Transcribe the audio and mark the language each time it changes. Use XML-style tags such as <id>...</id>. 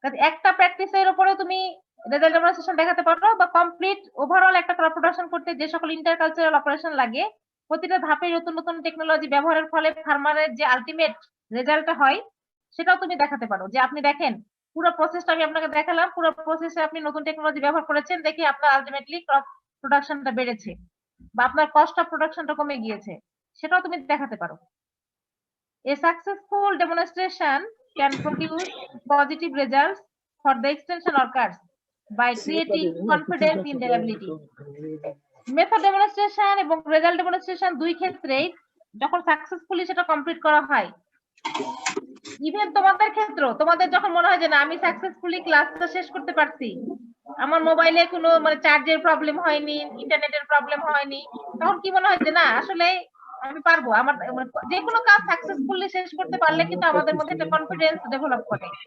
<bn>একটা প্র্যাকটিসের উপরে তুমি রেজাল্ট ডেমনস্ট্রেশন দেখাতে পারো, বা কমপ্লিট ওভারঅল একটা ক্রপ প্রোডাকশন করতে যে সকল ইন্টারকালচারাল অপারেশন লাগে প্রতিটা ধাপে নতুন নতুন টেকনোলজি ব্যবহারের ফলে ফার্মারের যে আলটিমেট রেজাল্টটা হয় সেটাও তুমি দেখাতে পারো, যে আপনি দেখেন পুরো প্রসেসটা আমি আপনাকে দেখালাম, পুরো প্রসেসে আপনি নতুন টেকনোলজি ব্যবহার করেছেন দেখে আপনার আলটিমেটলি ক্রপ প্রোডাকশনটা বেড়েছে বা আপনার কস্ট অফ প্রোডাকশনটা কমে গিয়েছে, সেটাও তুমি দেখাতে পারো।</bn> <en>A successful demonstration can produce positive results for the extension workers by creating confidence in their ability.</en> <bn>Method demonstration এবং রেজাল্ট ডেমনস্ট্রেশন দুই ক্ষেত্রেই যখন সাকসেসফুলি সেটা কমপ্লিট করা হয়, ইভেন তোমাদের ক্ষেত্রেও তোমাদের যখন মনে হয় যে না আমি সাকসেসফুলি ক্লাসটা শেষ করতে পারছি, আমার মোবাইলে কোনো মানে চার্জের প্রবলেম হয়নি, ইন্টারনেটের প্রবলেম হয়নি, তখন কি মনে হয় যে না আসলে আমি পারবো, আমার যে কোনো কাজ সাকসেসফুলি শেষ করতে পারলে কিন্তু আমাদের মধ্যে একটা কনফিডেন্স ডেভেলপ করে।</bn>